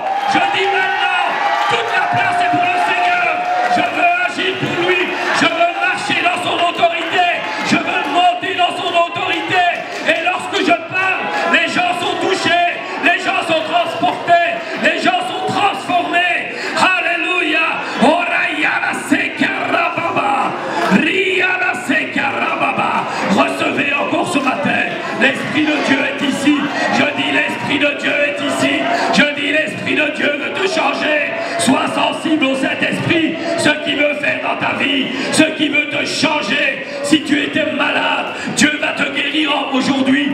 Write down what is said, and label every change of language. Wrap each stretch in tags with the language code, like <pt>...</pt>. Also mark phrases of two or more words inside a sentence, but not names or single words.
<fr>Je dis maintenant, toute la place est pour le Seigneur. Je veux agir pour lui. Je veux marcher dans son autorité. Je veux monter dans son autorité. Et lorsque je parle, les gens sont touchés. Les gens sont transportés. Les gens sont transformés. Alléluia. Orayala sekarababa. Riala sekarababa. Recevez encore ce matin. L'Esprit de Dieu est ici. Je dis l'Esprit de Dieu est ici. Je dis l'Esprit de Dieu veut te changer. Sois sensible au Saint-Esprit. Ce qu'il veut faire dans ta vie. Ce qui veut te changer. Si tu étais malade, Dieu va te guérir aujourd'hui.</fr>